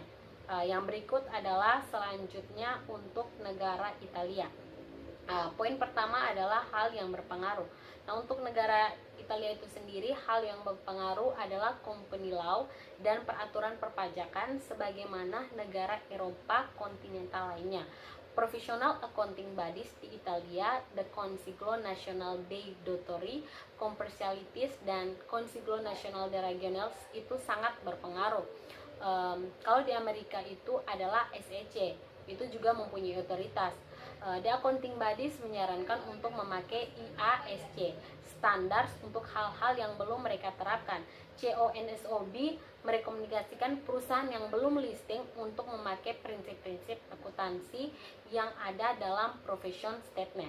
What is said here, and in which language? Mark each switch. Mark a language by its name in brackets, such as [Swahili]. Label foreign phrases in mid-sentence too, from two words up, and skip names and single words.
[Indonesian] Yang berikut adalah selanjutnya untuk negara Italia. Poin pertama adalah hal yang berpengaruh. Nah, untuk negara Italia itu sendiri, hal yang berpengaruh adalah [English] company law [Indonesian] dan peraturan perpajakan sebagaimana negara Eropa kontinental lainnya. [English] Professional accounting bodies [Indonesian] di Italia, the Consiglio Nazionale dei Dottori, Commercialities, dan Consiglio Nazionale dei Regionals itu sangat berpengaruh. Kalau di Amerika itu adalah SEC, itu juga mempunyai otoritas. [English] The Accounting Bodies [Indonesian] menyarankan untuk memakai IASC, standar untuk hal-hal yang belum mereka terapkan. CONSOB merekomendasikan perusahaan yang belum listing untuk memakai prinsip-prinsip akuntansi yang ada dalam [English] profession statement.